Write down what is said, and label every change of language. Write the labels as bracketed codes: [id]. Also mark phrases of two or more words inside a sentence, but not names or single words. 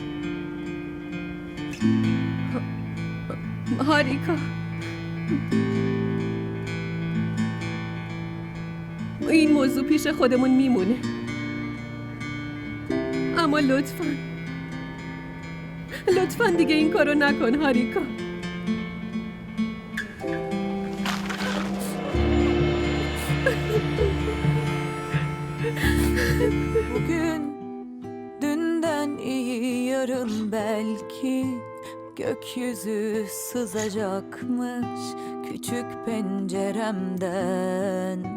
[fa] هاریکا این موضوع پیش خودمون میمونه، اما لطفاً دیگه این کارو نکن هاریکا. [tr] Bugün dünden iyi yarın belki gökyüzü sızacakmış küçük penceremden.